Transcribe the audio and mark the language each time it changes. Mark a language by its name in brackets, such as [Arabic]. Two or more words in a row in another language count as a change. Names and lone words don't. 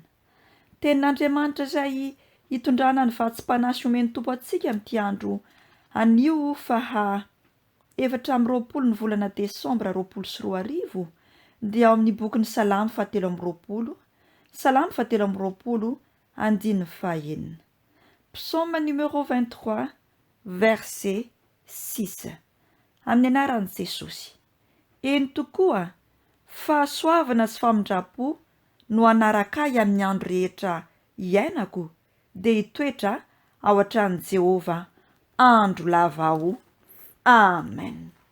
[Malagasy] Tenin'Andriamanitra izay hitondrana ny vatsim-panasy omeny tompo antsika amin'ity andro anio faha 4 ny volana Desambra 2024, dia ao amin'ny bokin'ny Salamo 7:20, Salamo 7:20, andiny fahaenina. [French] Psaume numéro 23, verset 6. [Malagasy] Amin'ny anaran'i Jesosy. Eny tokoa, fahasoavana sy famindrapo no anaraka ahy amin'ny andro rehetra iainako, dia hitoetra ao an-tran'i Jehova andro lava aho. Amen.